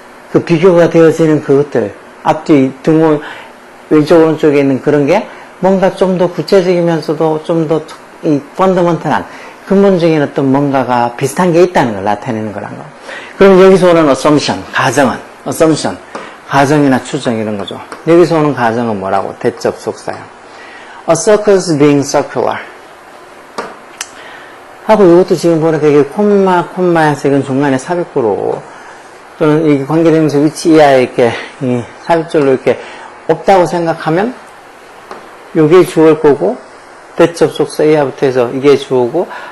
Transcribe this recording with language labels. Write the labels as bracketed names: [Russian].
[Korean] 그 비교가 되어지는 그것들 앞뒤 등호 왼쪽 오른쪽에 있는 그런 게 뭔가 좀 더 구체적이면서도 좀 더 이 펀더먼털한 근본적인 어떤 뭔가가 비슷한 게 있다는 걸 나타내는 거란 거. 그럼 여기서 오는 assumption, 가정은 assumption, 가정이나 추정 이런 거죠. 여기서 오는 가정은 뭐라고? 대적 속사형. [English] A circle is being circular. [Korean] 하고 이것도 지금 보니까 이게 콤마에서 이건 중간에 삽입구로 또는 이 관계대명사 위치 이하에 이렇게 이 삽입줄로 이렇게 없다고 생각하면 이게 주어일 거고 대적 속사 이하부터 해서 이게 주어고